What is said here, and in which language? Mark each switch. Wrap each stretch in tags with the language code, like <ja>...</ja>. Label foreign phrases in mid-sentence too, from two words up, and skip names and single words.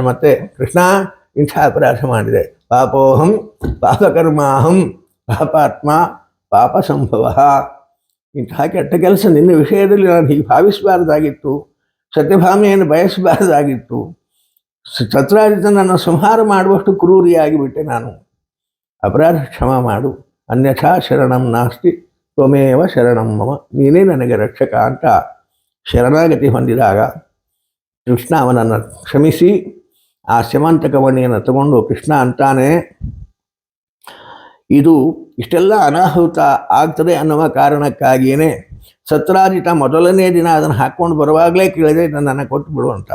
<kn>ಮತ್ತೆ ಕೃಷ್ಣ, ಇಂಥ ಅಪರಾಧ ಮಾಡಿದೆ,</kn> <sa>ಪಾಪೋಹಂ ಪಾಪಕರ್ಮಾಹಂ ಪಾಪಾತ್ಮ ಪಾಪ ಸಂಭವ.</sa> <kn>ಇಂತಹ ಕೆಟ್ಟ ಕೆಲಸ ನಿನ್ನ ವಿಷಯದಲ್ಲಿ ನಾನು ಹೀಗೆ ಭಾವಿಸಬಾರ್ದಾಗಿತ್ತು, ಸತ್ಯಭಾಮೆಯನ್ನು ಬಯಸಬಾರ್ದಾಗಿತ್ತು, ಸತ್ರಾಜಿತನನ್ನು ಸಂಹಾರ ಮಾಡುವಷ್ಟು ಕ್ರೂರಿಯಾಗಿಬಿಟ್ಟೆ ನಾನು. ಅಪರಾಧ ಕ್ಷಮ ಮಾಡು,</kn> <sa>ಅನ್ಯಥಾ ಶರಣಂ ನಾಸ್ತಿ ತ್ವಮೇವ ಶರಣಂ ಮಮ,</sa> <kn>ನೀನೇ ನನಗೆ ರಕ್ಷಕ ಅಂತ ಶರಣಾಗತಿ ಹೊಂದಿದಾಗ ಕೃಷ್ಣ ಅವನನ್ನು ಕ್ಷಮಿಸಿ ಆ ಶಮಂತಕ ಮಣಿಯನ್ನು ತಗೊಂಡು ಕೃಷ್ಣ ಅಂತಾನೆ, ಇದು ಇಷ್ಟೆಲ್ಲ ಅನಾಹುತ ಆಗ್ತದೆ ಅನ್ನುವ ಕಾರಣಕ್ಕಾಗಿಯೇ ಸತ್ರಾಜಿತ ಮೊದಲನೇ ದಿನ ಅದನ್ನು ಹಾಕ್ಕೊಂಡು ಬರುವಾಗಲೇ ಕೇಳಿದೆ ನನ್ನನ್ನು ಕೊಟ್ಟು ಬಿಡು ಅಂತ.</kn>